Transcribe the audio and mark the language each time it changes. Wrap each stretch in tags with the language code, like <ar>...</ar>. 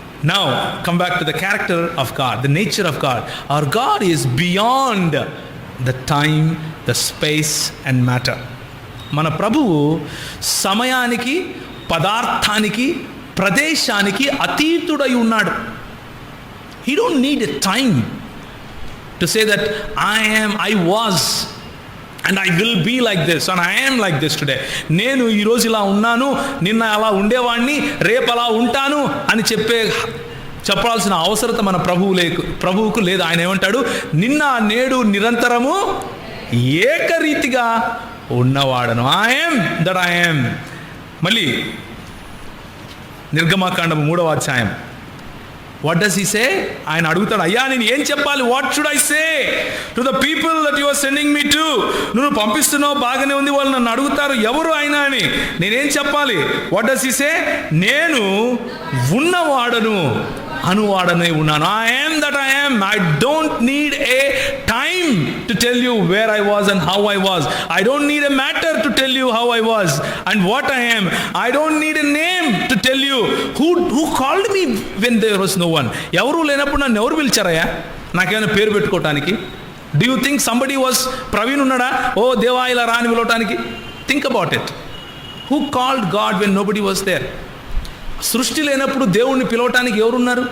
<en>Now come back to the character of God, the nature of God. Our God is beyond the time, the space and matter.</en> <te>మన ప్రభువు సమయానికి, పదార్థానికి, ప్రదేశానికి అతీతుడై ఉన్నాడు.</te> <en>He don't need a time to say that I was and I will be like this and I am like this today.</en> <te>నేను ఈరోజు ఇలా ఉన్నాను, నిన్న అలా ఉండేవాడిని, రేపు అలా ఉంటాను అని చెప్పాల్సిన అవసరత మన ప్రభువుకు లేదు. ఆయన ఏమంటాడు? నిన్న నేడు నిరంతరము ఏకరీతిగా ఉన్నవాడను.</te> <en>I am that I am.</en> <te>మళ్ళీ నిర్గమకాండము 3వ అధ్యాయం.</te> <en>What does he say?</en> <te>ఆయన అడుగుతాడు, అయ్యా నేను ఏం చెప్పాలి?</te> <en>What should I say to the people that you are sending me to?</en> <te>నువ్వు పంపిస్తున్నావు, బాగానే ఉంది, వాళ్ళు నన్ను అడుగుతారు ఎవరు ఆయన అని, నేనేం చెప్పాలి?</te> <en>What does he say?</en> <te>నేను ఉన్నవాడను, అనువాడనే ఉన్నాను.</te> <en>I am that I am. I don't need a time to tell you where I was and how I was. I don't need a matter to tell you how I was and what I am. I don't need a name to tell you who called me when there was no one.</en> <te>ఎవరు లేనప్పుడు నన్ను ఎవరు పిలిచారయ్యా నాకేమైనా పేరు పెట్టుకోవటానికి?</te> <en>Do you think somebody was</en> <te>Praveen ఉన్నాడా? ఓ దేవా ఇలా రాని పిలవటానికి?</te> <en>Think about it. Who called God when nobody was there?</en> <te>సృష్టి లేనప్పుడు దేవుణ్ణి పిలవటానికి ఎవరున్నారు?</te>